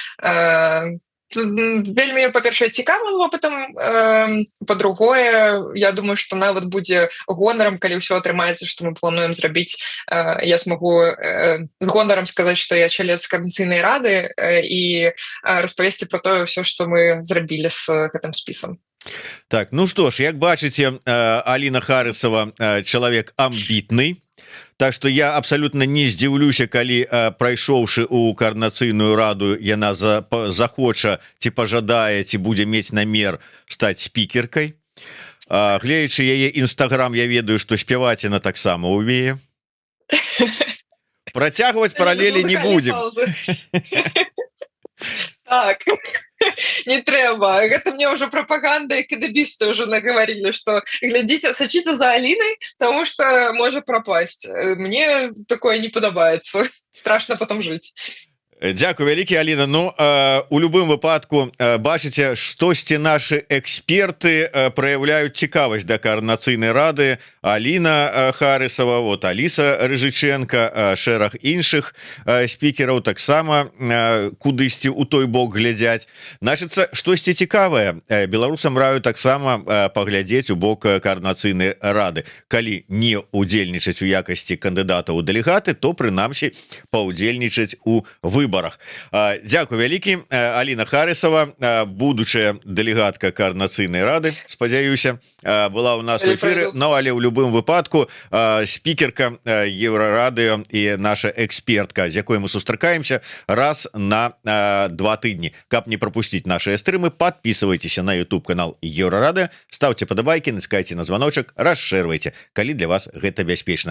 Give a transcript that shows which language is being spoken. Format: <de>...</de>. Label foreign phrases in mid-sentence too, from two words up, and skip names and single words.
<be>вельмі, па-першае, цікавым вопытам, па-другое, я думаю, што нават будзе гонарам, калі ўсё атрымаецца, што мы плануем зрабіць, я смогу з гонарам сказаць, што я чалец каардынацыйнай рады, і распавесці пра тое ўсё, што мы зрабілі з гэтым спісам. Так, ну што ж, як бачыце, Аліна Харысава чалавек амбітны.</be> <ru>Так что</ru> <be>я абсолютно не здзіўлюся, калі прайшоўшы у каардынацыйную раду яна захоча ці пажадае, ці будзе мець намер стаць спікеркай. Гледзячы яе Instagram, я ведаю, што спяваць яна таксама умее. Працягваць паралелі не будзем. Так, не трэба. Гэта мне ўжо прапаганда і кадабісты ўжо наговорили, што глядзіце, сачыце за Алінай, тому што можа прапасць. Мне такое не падабаецца.</be> <ru>Страшно потом жыць.</ru> <be>Дзякую вялікі, Аліна. Ну, у любым выпадку бачыце, штосьці нашы эксперты праяўляюць цікавасць да каардынацыйнай рады. Аліна Харысава, вот Аліса Рыжыченко, шэраг іншых спікераў таксама кудысьці ў той бок глядзяць. Значыцца, штосьці цікавае беларусам раю таксама паглядзець у бок каардынацыйнай рады. Калі не удзельнічаць у якасці кандыдата ў дэлегаты, то прынамсі паўдзельнічаць у выбарах. Дзякую вялікі. Аліна Харысава, будучая дэлегатка каардынацыйнай рады, спадзяюся, была у нас</be> <ru>в эфире, но</ru> <be>але ў любым выпадку спікерка Еўрарадыё і наша экспертка, з якой мы сустракаемся раз на 2 тыдні. Каб не пропусціць наши стрымы,</be> <ru>подписывайтеся на</ru> <be>YouTube канал Еўрарадыё, ставьте падабайкі, націскайце на званочак, расширвайте, калі для вас гэта бяспечна.</be>